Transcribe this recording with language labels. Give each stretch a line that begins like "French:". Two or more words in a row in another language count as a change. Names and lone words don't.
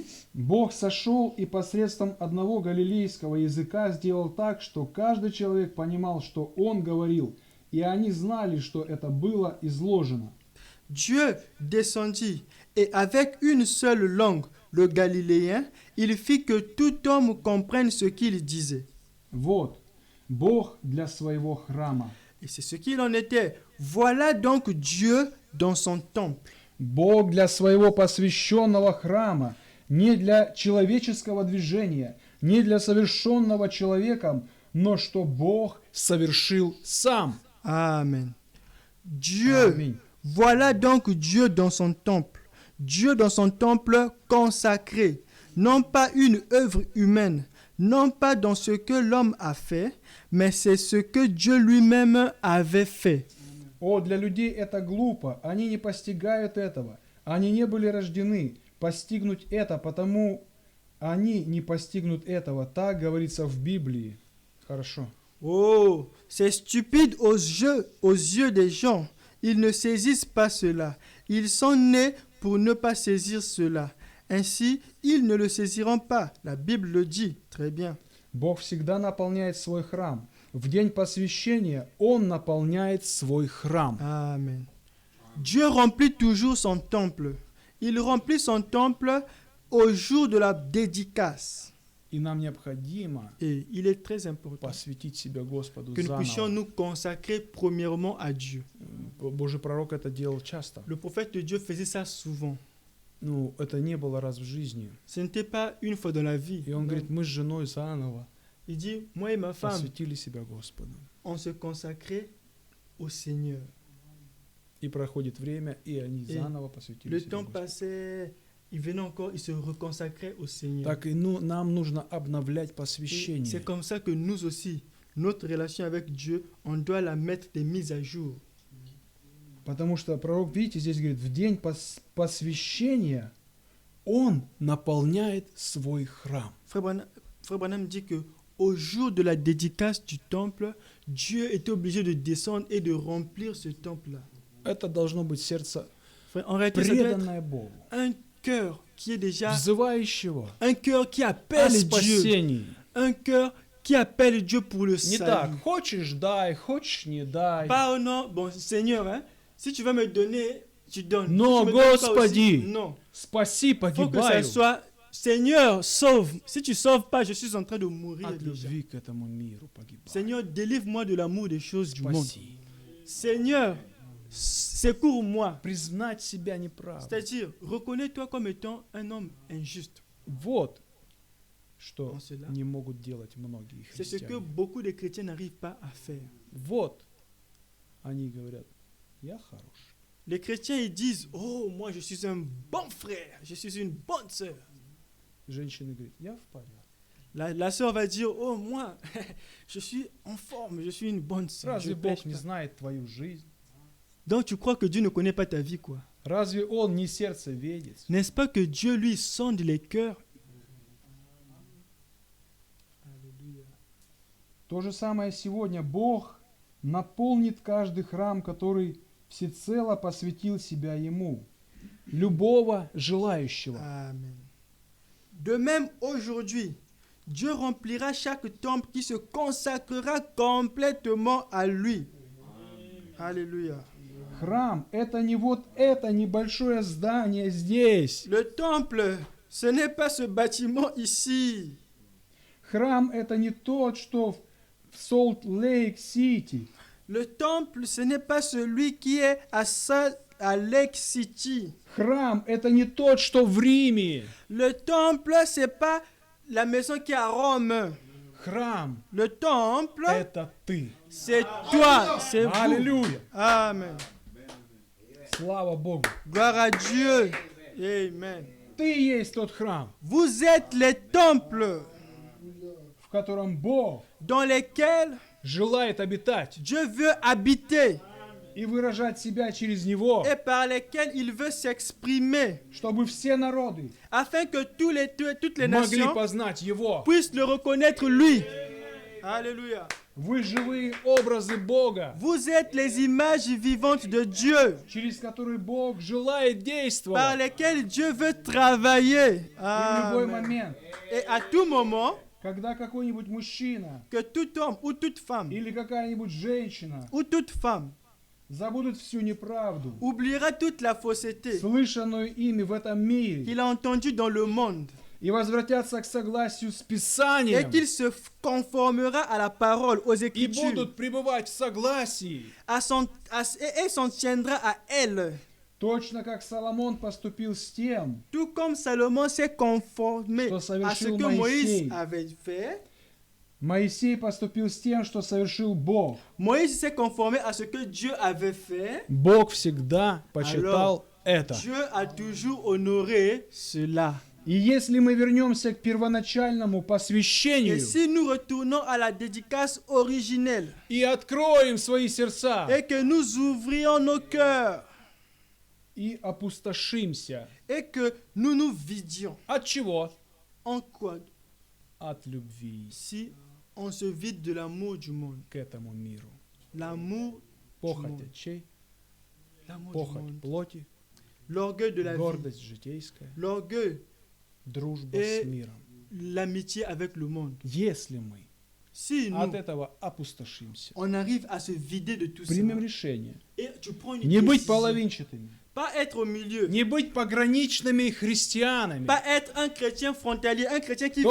Russian: Бог сошел и посредством одного галилейского языка сделал так, что каждый человек понимал, что Он говорил, и они знали, что это было изложено.
French: Dieu descendit et avec une seule langue, le galiléen, il fit que tout homme comprenne ce qu'il disait.
Russian: Вот, Бог для своего храма.
French: Et c'est ce qu'il en était. Voilà donc Dieu dans son temple.
Russian: Бог для своего посвященного храма, не для человеческого движения, не для совершенного человеком, но что Бог совершил сам.
French: Amen. Dieu,
Russian: Аминь.
French: voilà donc Dieu dans son temple. Dieu dans son temple consacré, non pas une œuvre humaine, non pas dans ce que l'homme a fait, mais c'est ce que Dieu lui-même avait fait.
Russian: О, для людей это глупо, они не постигают этого. Они не были рождены постигнуть это, потому они не постигнут этого. Так говорится в Библии. Хорошо.
French: Oh, c'est stupide aux yeux des gens. Ils ne saisissent pas cela. Ils sont nés pour ne pas saisir cela. Ainsi, ils ne le saisiront pas. La Bible le dit. Très bien.
Russian: Бог всегда наполняет свой храм. В день посвящения Он наполняет свой храм.
French: Amen. Dieu remplit toujours son temple. Il remplit son temple au jour de la dédicace.
Russian: И нам необходимо
French: Et il est très important
Russian: посвятить себя Господу
French: que nous puissions
Russian: заново.
French: nous consacrer premièrement à Dieu.
Russian: Божий пророк это делал часто.
French: Le prophète de Dieu faisait ça souvent.
Russian: Ну, это не было раз в жизни.
French: Ce n'était pas une fois dans la vie.
Russian: И он говорит, мы с женой заново
French: Il dit, moi et ma femme,
Russian: посвятили себя Господу.
French: on se consacrait au Seigneur.
Russian: И проходит время, и они И заново посвятили
French: Le
Russian: себя
French: temps
Russian: Господу.
French: passait, il venait encore, il se reconsacrait au Seigneur.
Russian: Так и нам нужно обновлять
French: Et
Russian: посвящение.
French: c'est comme ça que nous aussi, notre relation avec Dieu, on doit la mettre des mises à jour.
Russian: Потому что пророк, видите, здесь говорит, в день посвящения он наполняет свой храм.
French: Frère Branham dit que au jour de la dédicace du temple, Dieu était obligé de descendre et de remplir ce temple-là.
Russian: Это должно быть сердце
French: Frère, en réalité, ça doit être
Russian: преданное Богу,
French: un cœur qui est déjà
Russian: взывающего
French: un cœur qui
Russian: о
French: appelle Dieu,
Russian: спасении.
French: un cœur qui appelle Dieu pour le
Russian: Не
French: salut.
Russian: так, хочешь дай, хочешь не дай.
French: Pas au nom, bon Seigneur, hein, si tu veux me donner, tu donnes. Non, Si tu me donnes pas
Russian: Господи.
French: aussi, non.
Russian: Спаси,
French: Faut que ça
Russian: погибаю.
French: soit Seigneur, sauve. Si tu sauves pas, je suis en train de mourir
Russian: От
French: déjà.
Russian: любви к этому миру погибаю.
French: Seigneur, délivre-moi de l'amour des choses du monde.
Russian: Спаси.
French: Seigneur, secours-moi.
Russian: Признать себя неправым.
French: C'est-à-dire, reconnais-toi comme étant un homme injuste.
Russian: Вот что
French: En cela,
Russian: не могут делать многие
French: c'est ce que
Russian: христиане.
French: beaucoup de chrétiens n'arrivent pas à faire.
Russian: Вот они говорят, я хорош.
French: Les chrétiens, ils disent, oh, moi je suis un bon frère, je suis une bonne sœur.
Russian: Женщина говорит, я в порядке.
French: La sœur va dire, oh, moi, je suis en forme, je suis une bonne sœur.
Russian: Разве
French: je
Russian: Бог
French: pêche
Russian: не
French: pas.
Russian: знает твою жизнь?
French: Donc tu crois que Dieu ne connaît pas ta vie, quoi.
Russian: Разве Он не сердцеведец?
French: N'est-ce pas que Dieu, lui, sonde les cœurs?
Russian: То же самое сегодня. Бог наполнит каждый храм, который всецело посвятил себя Ему. Любого желающего.
French: Amen. De même, aujourd'hui, Dieu remplira chaque temple qui se consacrera complètement à lui. Alléluia.
Russian: Храм – это не вот это небольшое здание здесь.
French: Le temple, ce n'est pas ce bâtiment ici.
Russian: Храм – это не тот, что в Солт-Лейк-Сити.
French: Le temple, ce n'est pas celui qui est à Lake City.
Russian: Храм – это не тот, что в Риме.
French: Le temple, ce n'est pas la maison qui est à Rome.
Russian: Храм
French: Le temple, –
Russian: это ты.
French: c'est toi, c'est vous.
Russian: Аллилуйя!
French: Amen.
Russian: Слава Богу!
French: Gloire à Dieu. Amen.
Russian: Ты есть тот храм,
French: Vous êtes les temples
Russian: в котором Бог
French: dans lesquels
Russian: желает обитать
French: Dieu veut habiter
Russian: и выражать себя через него,
French: et par lesquels il veut s'exprimer,
Russian: чтобы все народы
French: afin que toutes les
Russian: могли
French: nations
Russian: познать Его.
French: puissent le reconnaître lui. Alléluia.
Russian: Вы живые образы Бога,
French: Vous êtes les images vivantes de Dieu,
Russian: через которые Бог желает
French: par
Russian: действовать.
French: lesquelles Dieu veut travailler.
Russian: И в любой
French: Amen.
Russian: момент,
French: Et à tout moment,
Russian: когда какой-нибудь мужчина
French: que tout homme ou toute femme,
Russian: или какая-нибудь женщина
French: ou toute femme,
Russian: забудут всю неправду,
French: oubliera toute la fausseté
Russian: слышанную ими в этом мире,
French: qu'il a entendue dans le monde,
Russian: и возвратятся к согласию с
French: et
Russian: Писанием,
French: qu'il se conformera à la parole, aux
Russian: и
French: Écritures,
Russian: будут пребывать в согласии,
French: et s'en tiendra à elle.
Russian: точно как Соломон поступил с тем,
French: Tout comme Salomon s'est conformé
Russian: Что
French: à ce
Russian: совершил
French: que
Russian: Моисей.
French: Moïse avait fait,
Russian: Моисей поступил с тем, что совершил Бог.
French: Moïse s'est conformé à ce que Dieu avait fait.
Russian: Бог всегда почитал это.
French: Dieu a toujours honoré cela.
Russian: И если мы вернемся к первоначальному
French: Et
Russian: посвящению
French: si nous retournons à la dédicace originelle
Russian: и откроем свои сердца
French: et que nous ouvrions nos cœurs
Russian: и опустошимся,
French: et que nous nous vidions,
Russian: от чего?
French: en quoi?
Russian: От любви
French: Si on se vide de l'amour du monde,
Russian: к этому миру.
French: l'amour,
Russian: Похоть очей,
French: l'amour du
Russian: похоть
French: monde,
Russian: плоти,
French: l'orgueil de la vie,
Russian: гордость житейская,
French: l'orgueil,
Russian: дружба
French: Et-
Russian: с миром.
French: l'amitié avec le monde.
Russian: Если мы
French: Si
Russian: от
French: nous,
Russian: этого опустошимся,
French: on arrive à se vider de tout ça,
Russian: примем решение
French: et tu prends une
Russian: не быть
French: décision,
Russian: половинчатыми,
French: pas être au milieu,
Russian: не быть пограничными христианами.
French: pas être un chrétien frontalier, un chrétien qui